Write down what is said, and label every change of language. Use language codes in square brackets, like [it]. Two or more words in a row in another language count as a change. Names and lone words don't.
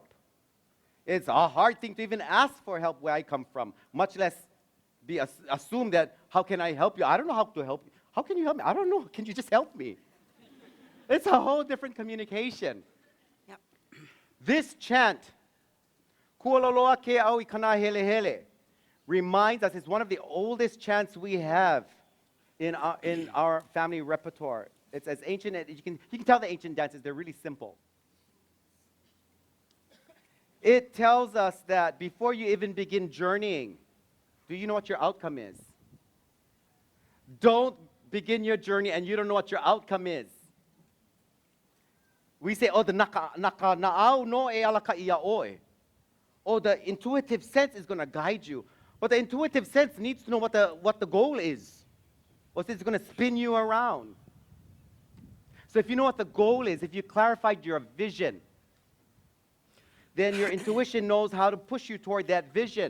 [en] It's a hard thing to even ask for help where I come from, much less assume that, how can I help you? I don't know how to help you. How can you help me? I don't know. Can you just help me? It's a whole different communication. Yep. This chant, [haw] Kualoloa ke au I kana hele hele, [en] reminds us it's one of the oldest chants we have in our family repertoire. It's as ancient as you can tell the ancient dances, they're really simple. It tells us that before you even begin journeying, do you know what your outcome is? Don't begin your journey and you don't know what your outcome is. We say, oh, the [haw] naka na'au no e alaka ia oe. [en] Oh, the intuitive sense is going to guide you. But the intuitive sense needs to know what the goal is. Or it's going to spin you around. So if you know what the goal is, if you clarified your vision, then your intuition knows how to push you toward that vision.